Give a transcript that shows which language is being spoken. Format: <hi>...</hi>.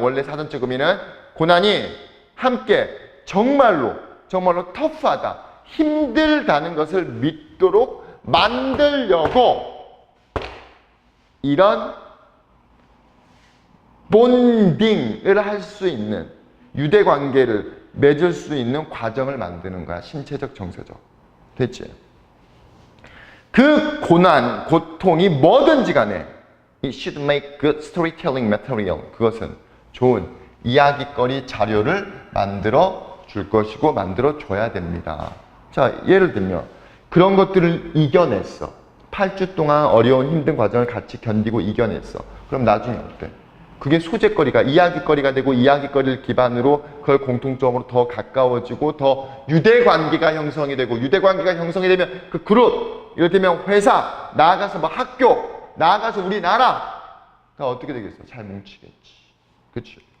<ko>원래 사전적 의미는 고난이 함께 정말로 터프하다, 힘들다는 것을 믿도록 만들려고 이런 본딩을 할 수 있는, 유대관계를 맺을 수 있는 과정을 만드는 거야. 신체적, 정서적. 됐지? 그 고난, 고통이 뭐든지 간에</ko> <en>It should make good storytelling material.</en> <ko>그것은 좋은 이야기거리 자료를 만들어 줄 것이고 만들어 줘야 됩니다. 자, 예를 들면 그런 것들을 이겨냈어. 8주 동안 어려운 힘든 과정을 같이 견디고 이겨냈어. 그럼 나중에 어때? 그게 소재거리가, 이야기거리가 되고, 이야기거리를 기반으로 그걸 공통점으로 더 가까워지고 더 유대관계가 형성이 되고, 유대관계가 형성이 되면 그 그룹, 이를테면 회사, 나아가서 뭐 학교, 나아가서 우리나라가 어떻게 되겠어? 잘 뭉치겠지. 그치?</ko>